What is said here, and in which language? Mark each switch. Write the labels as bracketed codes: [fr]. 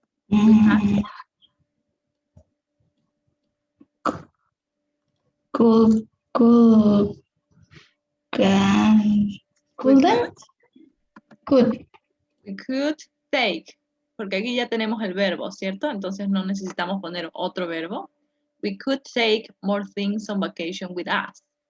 [en] had- could can couldn't could We could take, [es] porque aquí ya tenemos el verbo, ¿cierto? Entonces no necesitamos poner otro verbo. [en] We could take more things on vacation with us.